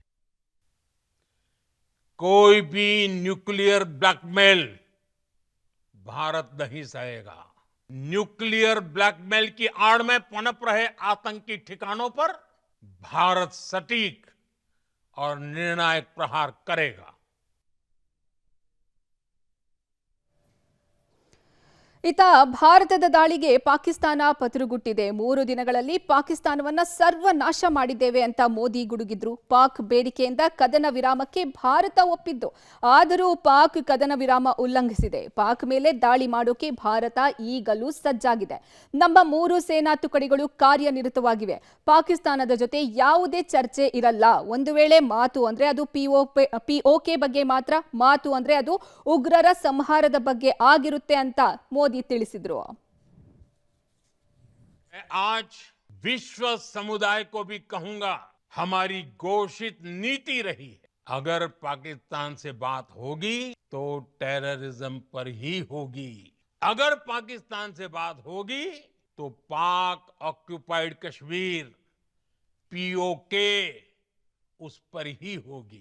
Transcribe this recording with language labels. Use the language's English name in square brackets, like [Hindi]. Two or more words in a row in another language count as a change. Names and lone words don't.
[Hindi] कोई भी [English] nuclear blackmail [Hindi] भारत नहीं सहेगा। [English] nuclear blackmail [Hindi] की आड़ में पनप रहे आतंकी ठिकानों पर भारत सटीक और निर्णायक प्रहार करेगा। [Kannada] ಇತ ಭಾರತದ ದಾಳಿಗೆ ಪಾಕಿಸ್ತಾನ ಪತರುಗುಟ್ಟಿದೆ. 3 ದಿನಗಳಲ್ಲಿ ಪಾಕಿಸ್ತಾನವನ್ನ ಸರ್ವನಾಶ ಮಾಡಿದ್ದೇವೆ ಅಂತ ಮೋದಿ ಗುಡುಗಿದ್ರು. ಪಾಕ್ ಬೇಡಿಕೆಯಿಂದ ಕದನ ವಿರಾಮಕ್ಕೆ ಭಾರತ ಒಪ್ಪಿದ್ದು. ಆದರೂ ಪಾಕ್ ಕದನ ವಿರಾಮ ಉಲ್ಲಂಘಿಸಿದೆ. ಪಾಕ್ ಮೇಲೆ ದಾಳಿ ಮಾಡೋಕೆ ಭಾರತ ಈಗಲೂ ಸಜ್ಜಾಗಿದೆ. ನಮ್ಮ 3 ಸೇನಾ ತುಕಡಿಗಳು ಕಾರ್ಯನಿರತವಾಗಿವೆ. ಪಾಕಿಸ್ತಾನದ ಜೊತೆ ಯಾವುದೇ ಚರ್ಚೆ ಇರಲ್ಲ. ಒಂದು ವೇಳೆ ಮಾತು ಅಂದ್ರೆ ಅದು ಪಿಒಕೆ ಬಗ್ಗೆ ಮಾತ್ರ. ಮಾತು ಅಂದ್ರೆ ಅದು ಉಗ್ರರ ಸಂಹಾರದ ಬಗ್ಗೆ ಆಗಿರುತ್ತೆ ಅಂತ ಮೋದಿ ತಿಳಿಸಿದ್ರು. [Hindi] आज विश्व समुदाय को भी कहूंगा, हमारी घोषित नीति रही है, अगर पाकिस्तान से बात होगी तो टेररिज्म पर ही होगी। अगर पाकिस्तान से बात होगी तो पाक ऑक्युपाइड कश्मीर, पीओके, उस पर ही होगी।